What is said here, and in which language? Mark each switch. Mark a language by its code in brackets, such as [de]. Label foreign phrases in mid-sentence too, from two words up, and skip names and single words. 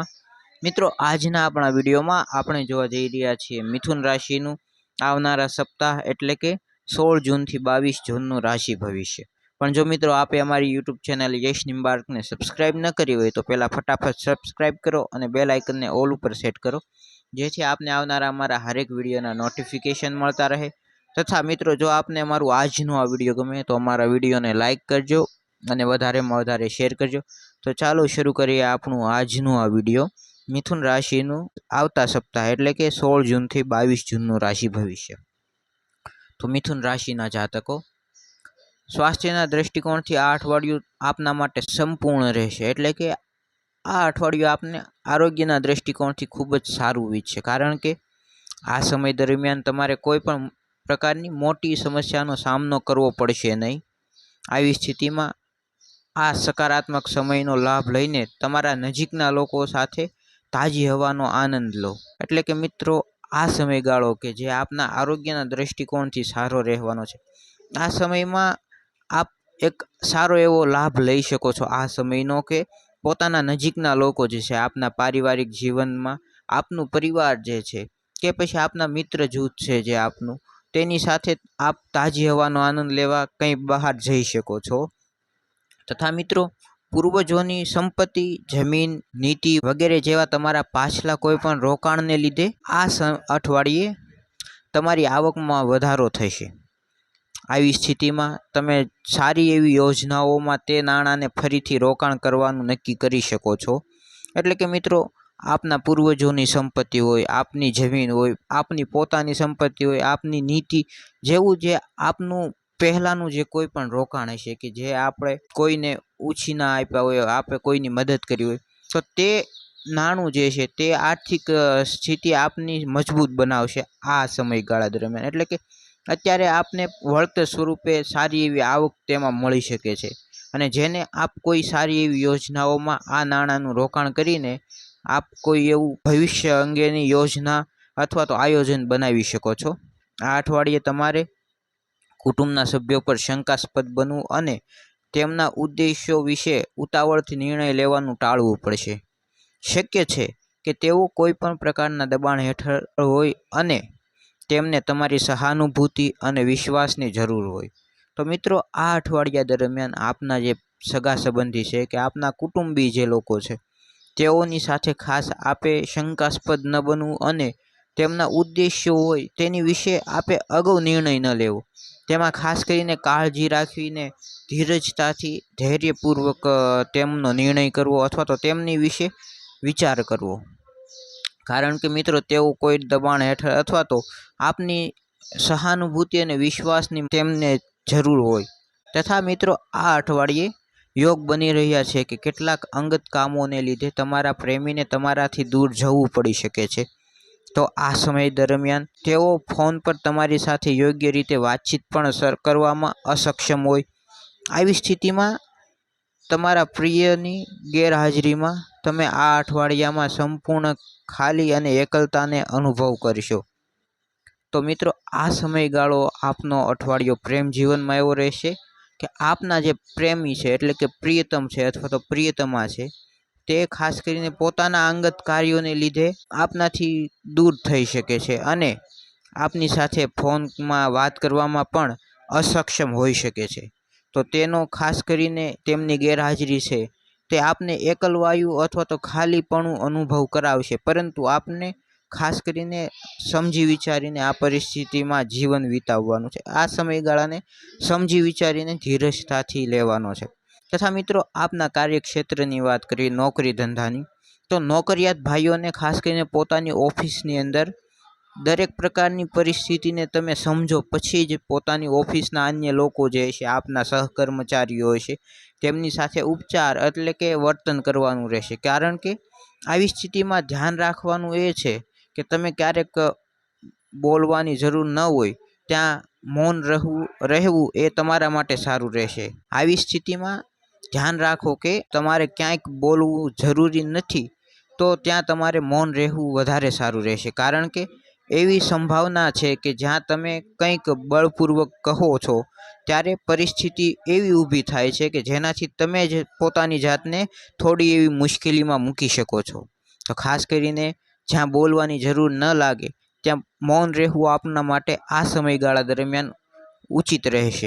[gu] મિત્રો આજના આપણા વિડીયોમાં આપણે જોવા જઈ રહ્યા છીએ મિથુન રાશિનું આવનારા સપ્તાહ એટલે કે 16 જૂનથી 22 જૂનનું રાશિ ભવિષ્ય। પણ જો મિત્રો આપે અમારી યુટ્યુબ ચેનલ યશ નિમ્બાર્કને સબસ્ક્રાઇબ ન કરી હોય તો પહેલાં ફટાફટ સબસ્ક્રાઇબ કરો અને બેલ આઇકનને ઓલ ઉપર સેટ કરો, જેથી આપને આવનારા અમારા હરેક વિડીયોના નોટિફિકેશન મળતા રહે। તથા મિત્રો જો આપને અમારું આજનું આ વિડિયો ગમે તો અમારા વિડિયો ને લાઇક કરજો અને વધારે માં વધારે શેર કરજો। તો ચાલો શરૂ કરીએ આપણું આજનું આ વિડિયો મિથુન રાશિનું આવતા સપ્તાહ એટલે કે 16 જૂન થી 22 જૂન રાશિ ભવિષ્ય। તો મિથુન રાશિના જાતકો સ્વાસ્થ્યના દૃષ્ટિકોણ થી આ અઠવાડિયું આપના માટે સંપૂર્ણ રહેશે, એટલે કે આ અઠવાડિયું આપને આરોગ્યના દૃષ્ટિકોણ થી ખૂબ જ સારું વીતશે, કારણ કે આ સમય દરમિયાન તમારે કોઈપણ પ્રકારની મોટી સમસ્યાનો સામનો કરવો પડશે નહીં। આવી સ્થિતિમાં આ સકારાત્મક સમયનો લાભ લઈને તમારા નજીકના લોકો સાથે તાજી હવાનો આનંદ લો। એટલે કે મિત્રો આ સમયગાળો કે જે આપના આરોગ્યના દૃષ્ટિકોણથી સારો રહેવાનો છે, આ સમયમાં આપ એક સારો એવો લાભ લઈ શકો છો આ સમયનો કે પોતાના નજીકના લોકો જે છે, આપના પારિવારિક જીવનમાં આપનું પરિવાર જે છે કે પછી આપના મિત્ર જૂથ છે જે આપનું તેની સાથે આપ તાજી હવાનો આનંદ લેવા કઈ બહાર જઈ શકો છો। તથા મિત્રો પૂર્વજોની સંપત્તિ, જમીન, નીતિ વગેરે જેવા તમારા પાછલા કોઈપણ રોકાણને લીધે આ અઠવાડિયે તમારી આવકમાં વધારો થશે। આવી સ્થિતિમાં તમે સારી એવી યોજનાઓમાં તે નાણાંને ફરીથી રોકાણ કરવાનું નક્કી કરી શકો છો। એટલે કે મિત્રો આપના પૂર્વજોની સંપત્તિ હોય, આપની જમીન હોય, આપની પોતાની સંપત્તિ હોય, આપની નીતિ જેવું જે આપનું પહેલાનું જે કોઈપણ રોકાણ હશે કે જે આપણે કોઈને ઉછીના આપ્યા હોય, આપે કોઈની મદદ કરી હોય, તો તે નાણું જે છે તે આર્થિક સ્થિતિ આપની મજબૂત બનાવશે આ સમયગાળા દરમિયાન। એટલે કે અત્યારે આપને વળતર સ્વરૂપે સારી એવી આવક તેમાં મળી શકે છે અને જેને આપ કોઈ સારી એવી યોજનાઓમાં આ નાણાંનું રોકાણ કરીને આપ કોઈ એવું ભવિષ્ય અંગેની યોજના અથવા તો આયોજન બનાવી શકો છો। આ અઠવાડિયે તમારે કુટુંબના સભ્યો પર શંકાસ્પદ બનવું અને તેમના ઉદ્દેશ્યો વિશે ઉતાવળથી નિર્ણય લેવાનું ટાળવું પડશે। શક્ય છે કે તેઓ કોઈપણ પ્રકારના દબાણ હેઠળ હોય અને તેમને તમારી સહાનુભૂતિ અને વિશ્વાસની જરૂર હોય। તો મિત્રો આ અઠવાડિયા દરમિયાન આપના જે સગા સંબંધી છે કે આપના કુટુંબી જે લોકો છે તેઓની સાથે ખાસ આપે શંકાસ્પદ ન બનવું અને તેમના ઉદ્દેશ્યો હોય તેની વિશે આપે અગાઉ નિર્ણય ન લેવો। તેમાં ખાસ કરીને કાળજી રાખીને ધીરજતાથી ધૈર્યપૂર્વક તેમનો નિર્ણય કરવો અથવા તો તેમની વિશે વિચાર કરવો, કારણ કે મિત્રો તેઓ કોઈ દબાણ હેઠળ અથવા તો આપની સહાનુભૂતિ અને વિશ્વાસની તેમને જરૂર હોય। તથા મિત્રો આ અઠવાડિયે યોગ બની રહ્યા છે કે કેટલાક અંગત કામોને લીધે તમારા પ્રેમીને તમારાથી દૂર જવું પડી શકે છે। તો આ સમય દરમિયાન તેઓ ફોન પર તમારી સાથે યોગ્ય રીતે વાતચીત પણ કરવામાં અસક્ષમ હોય। આવી સ્થિતિમાં તમારા પ્રિયની ગેરહાજરીમાં તમે આ અઠવાડિયામાં સંપૂર્ણ ખાલી અને એકલતાને અનુભવ કરશો। તો મિત્રો આ સમયગાળો આપનો અઠવાડિયો પ્રેમ જીવનમાં એવો રહેશે કે આપના જે પ્રેમી છે એટલે કે પ્રિયતમ છે અથવા તો પ્રિયતમા છે તે ખાસ કરીને પોતાના અંગત કાર્યોને લીધે આપનાથી દૂર થઈ શકે છે અને આપની સાથે ફોનમાં વાત કરવામાં પણ અસક્ષમ હોઈ શકે છે। તો તેનો ખાસ કરીને તેમની ગેરહાજરી છે તે આપને એકલવાયું અથવા તો ખાલીપણું અનુભવ કરાવશે, પરંતુ આપને ખાસ કરીને સમજી વિચારીને આ પરિસ્થિતિમાં જીવન વિતાવવાનું છે। આ સમયગાળાને સમજી વિચારીને ધીરજતાથી લેવાનો છે। તથા મિત્રો આપના કાર્યક્ષેત્રની વાત કરીએ, નોકરી ધંધાની, તો નોકરિયાત ભાઈઓને ખાસ કરીને પોતાની ઑફિસની અંદર દરેક પ્રકારની પરિસ્થિતિને તમે સમજો પછી જ પોતાની ઑફિસના અન્ય લોકો જે છે આપના સહકર્મચારીઓ છે તેમની સાથે ઉપચાર એટલે કે વર્તન કરવાનું રહેશે, કારણ કે આવી સ્થિતિમાં ધ્યાન રાખવાનું એ છે કે તમે ક્યારેક બોલવાની જરૂર ન હોય ત્યાં મૌન રહેવું એ તમારા માટે સારું રહેશે। આવી સ્થિતિમાં ધ્યાન રાખો કે તમારે ક્યાંક બોલવું જરૂરી નથી તો ત્યાં તમારે મૌન રહેવું વધારે સારું રહેશે, કારણ કે એવી સંભાવના છે કે જ્યાં તમે કંઈક બળપૂર્વક કહો છો ત્યારે પરિસ્થિતિ એવી ઊભી થાય છે કે જેનાથી તમે જ પોતાની જાતને થોડી એવી મુશ્કેલીમાં મૂકી શકો છો. તો ખાસ કરીને જ્યાં બોલવાની જરૂર ન લાગે ત્યાં મૌન રહેવું આપના માટે આ સમયગાળા દરમિયાન ઉચિત રહેશે.